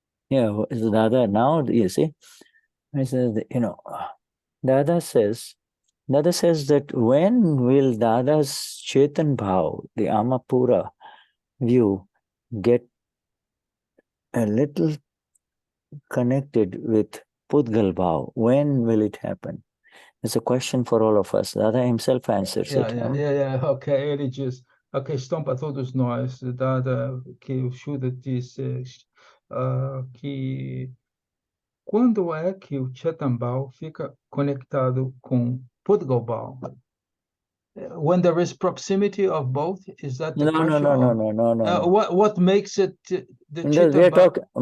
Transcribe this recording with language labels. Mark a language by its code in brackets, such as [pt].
[en] Yeah, Dada, now you see, I said, Dada says that when will Dada's Chetan Bhav, the Amapura view, get a little connected with Pudgal Bhav? When will it happen? It's a question for all of us. Dada himself answers it. [pt] Ok, ele diz, a questão para todos nós, Dada, que o Shuddha disse, que quando é que o Chetan Bhav fica conectado com Pudgal Bhav? [en] When there is proximity of both, is that the question? No. What makes it the Chetan Bhav?